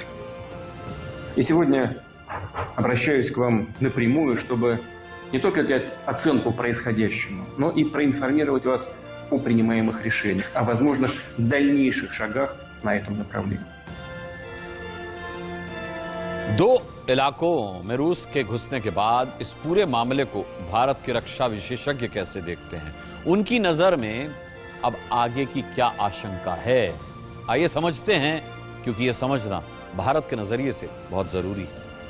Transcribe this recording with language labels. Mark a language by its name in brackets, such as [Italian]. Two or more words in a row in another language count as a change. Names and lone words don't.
[Russian] И сегодня обращаюсь к вам напрямую, чтобы не только дать оценку происходящему, но и проинформировать вас о принимаемых решениях, о возможных дальнейших шагах на этом направлении. [Hindi] 2 इलाकों में रूस के घुसने के बाद इस पूरे मामले को भारत के रक्षा विशेषज्ञ कैसे देखते हैं, उनकी नजर में अब आगे की क्या आशंका है, आइए समझते हैं, क्योंकि यह समझना भारत के नजरिए से बहुत जरूरी है।